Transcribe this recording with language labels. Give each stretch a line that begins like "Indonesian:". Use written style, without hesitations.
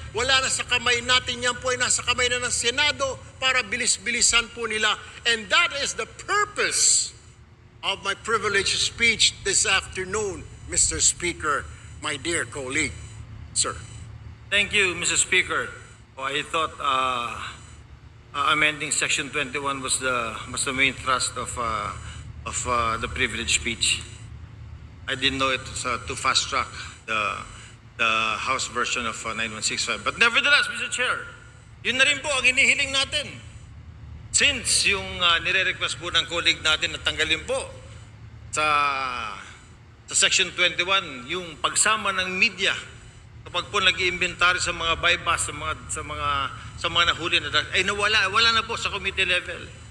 Filipino: Wala na sa kamay natin, yan po ay nasa kamay na ng Senado para bilis-bilisan po nila.
English: And that is the purpose of my privileged speech this afternoon, Mr. Speaker, my dear colleague. Sir. Thank you, Mr. Speaker. Oh, I thought amending Section 21 was the main thrust of the privilege speech. I didn't know it was to fast track the House version of 9165. But nevertheless, Mr.
Filipino: Chair, yun na rin po ang hinihiling natin. Since yung nire-request po ng colleague natin na tanggalin po sa Section 21 yung pagsama ng media kapag po nag-iimbentary sa mga bypass, sa mga nahuli na ay wala na po sa committee level.